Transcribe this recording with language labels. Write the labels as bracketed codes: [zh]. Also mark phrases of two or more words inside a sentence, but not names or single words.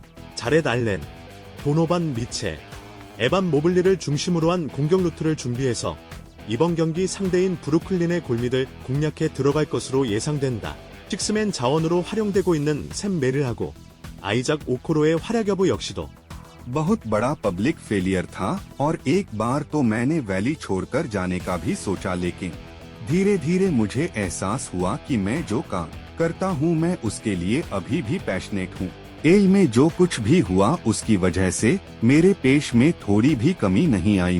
[ko] 자렛 알렌, 도노반 미첼, 에반 모블리를 중심으로 한 공격 루트를 준비해서 이번 경기 상대인 브루클린의 골밑을 공략해 들어갈 것으로 예상된다. 식스맨 자원으로 활용되고 있는 샘 메릴하고 아이작 오코로의 활약 여부 역시도 [hi] बहुत बड़ा पब्लिक फेलियर था और एक बार तो मैंने वैली छोड़कर जाने का भी सोचा, लेकिन धीरे धीरे मुझे एहसास हुआ कि मैं जो काम करता हूँ मैं उसके लिए अभी भी पैशनेट हूँ। एज में जो कुछ भी हुआ उसकी वजह से मेरे पेश में थोड़ी भी कमी नहीं आई।